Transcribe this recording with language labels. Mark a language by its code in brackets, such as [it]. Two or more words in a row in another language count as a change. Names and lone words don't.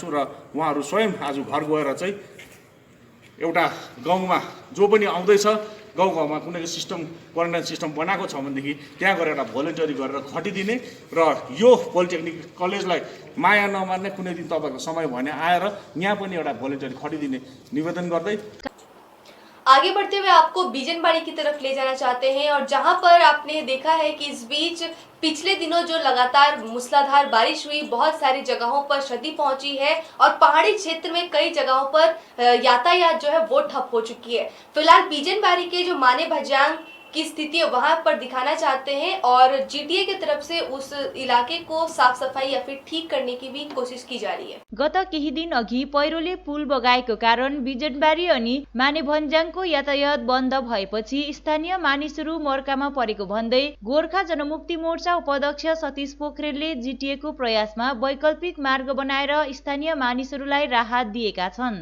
[ne] र उहाँहरू स्वयं आज घर गएर चाहिँ एउटा गाउँमा जो पनि आउँदैछ गाउँमा कुनै सिस्टम क्वारेन्टाइन सिस्टम बनाएको छ भनेदेखि त्यहाँ गएर एउटा भोलिन्टरी गरेर खटिदिने र यो पोलिटेक्निक कलेजलाई माया नमार्ने कुनै दिन तपाईँको समय भने आएर यहाँ पनि एउटा भोलिन्टरी खटिदिने निवेदन गर्दै [hi] आगे बढ़ते हुए आपको बिजनबाड़ी की तरफ ले जाना चाहते हैं और जहां पर आपने देखा है कि इस बीच पिछले दिनों जो लगातार मूसलाधार बारिश हुई, बहुत सारी जगहों पर क्षति पहुंची है और पहाड़ी क्षेत्र में कई जगहों पर यातायात जो है वो ठप हो चुकी है। फिलहाल बिजनबाड़ी के जो माने भजांग की स्थिति है वहां पर दिखाना चाहते हैं और जीटीए की तरफ से उस इलाके को साफ सफाई या फिर ठीक करने की भी कोशिश की जा रही है। [ne] गत केही दिन अघि पहिरोले पुल बगाएको कारण बिजनबारी अनि मानेभन्ज्याङको यातायात बन्द भएपछि स्थानीय मानिसहरू मर्कामा परेको भन्दै गोर्खा जनमुक्ति मोर्चा उपाध्यक्ष सतीश पोखरेलले जीटीएको प्रयासमा वैकल्पिक मार्ग बनाएर स्थानीय मानिसहरूलाई राहत दिएका छन्।